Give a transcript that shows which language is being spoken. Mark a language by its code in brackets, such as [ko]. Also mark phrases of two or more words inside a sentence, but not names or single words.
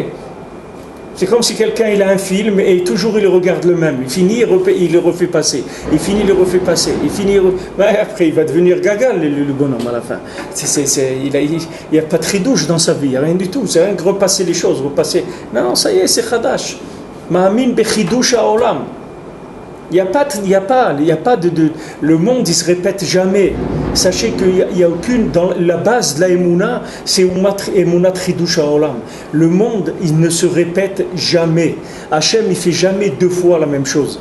[fr] C'est comme si quelqu'un il a un film et toujours il regarde le même. Il finit, il le refait passer. Il finit, il le refait passer. Il finit, après il va devenir gaga le bonhomme à la fin. Il n'y a pas de tridouche dans sa vie, il n'y a rien du tout. C'est rien que repasser les choses, repasser. Non, ça y est, c'est Khadash. [he] מאמין בחידוש העולם. [fr] Il n'y a pas de le monde il se répète jamais. Sachez qu'il n'y a aucune, dans la base de la Emouna, c'est [he] Emouna Chidush Haolam. [fr] Le monde il ne se répète jamais. Hachem il fait jamais deux fois la même chose.